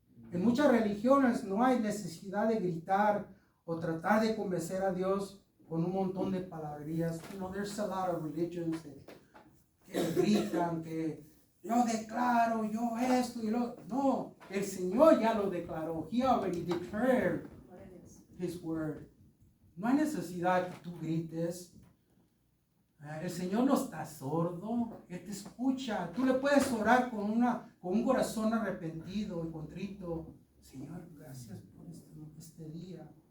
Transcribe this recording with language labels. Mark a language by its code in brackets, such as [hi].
[es] En muchas religiones no hay necesidad de gritar o tratar de convencer a Dios con un montón de palabrerías. [en] You know, there's a lot of religions [es] que gritan, que yo declaro, yo esto y lo... No, el Señor ya lo declaró. [en] He already declared His word. [es] No hay necesidad que tú grites. El Señor no está sordo, Él te escucha. Tú le puedes orar con un corazón arrepentido y contrito. Señor, gracias por este día.